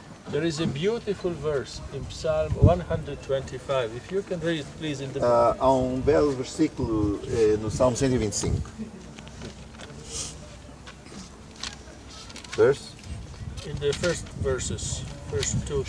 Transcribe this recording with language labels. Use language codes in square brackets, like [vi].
[en] There is a beautiful verse in Psalm 125. If you can read it, please, in the book. [pt] Há um belo versículo no Salmo 125. [en] Verse? In the first verses, first two.